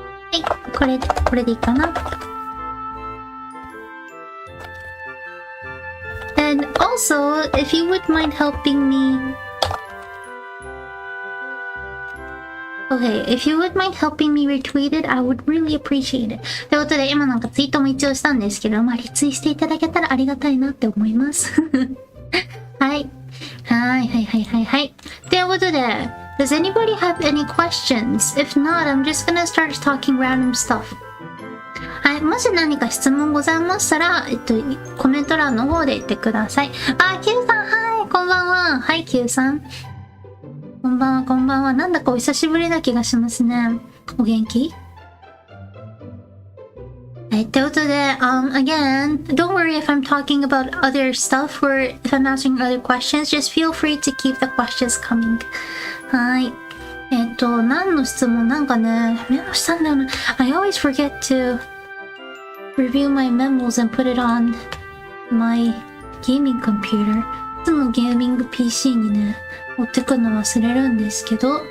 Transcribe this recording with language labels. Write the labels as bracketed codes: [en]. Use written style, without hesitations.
[ja] はい、これでいいかな。 [en] And also, if you would mind helping me... Okay, if you would mind helping me retweet it, I would really appreciate it. [ja] ということで、今なんかツイートも一応したんですけど、まあ、リツイしていただけたらありがたいなって思います。はい。はい。ということで、 [en] Does anybody have any questions? If not, I'm just gonna start talking random stuff. [ja] はい、もし何か質問ございましたら、コメント欄の方で言ってください。あ、Q さん、はい、こんばんは。はい、Q さん。こんばんは。なんだかお久しぶりな気がしますね。お元気？はい、ということで、 [en] again, don't worry if I'm talking about other stuff or if I'm answering other questions, just feel free to keep the questions coming. [ja] はい。何の質問なんかね、メモしたんだよな。 [en] I always forget to review my memos and put it on my [ja] ゲーミングコンピューター。いつもゲーミング PC にね、持ってくの忘れるんですけど。